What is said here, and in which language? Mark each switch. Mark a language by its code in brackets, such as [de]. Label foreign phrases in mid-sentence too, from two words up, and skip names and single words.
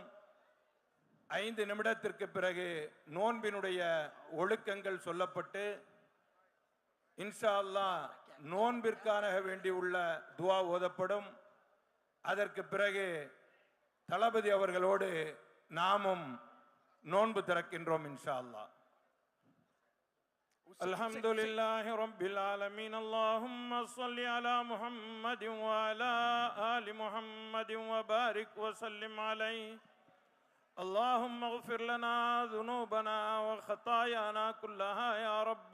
[ta] 5 நிமிடத்திற்கு பிறகு நோன்பினுடைய ஒழுக்கங்கள் சொல்லப்பட்டு [ar] إن شاء الله [ta] நோன்பிற்காக வேண்டி உள்ள துஆ ஓதப்படும். அதற்கு பிறகு தளபதி அவர்களோடு நாமும் நோன்பு திறக்கின்றோம் [ar] إن شاء الله. الحمد لله رب العالمين اللهم صل على محمد وعلى آل محمد وبارك وسلم عليه اللهم اغفر لنا ذنوبنا وخطايانا كلها يا رب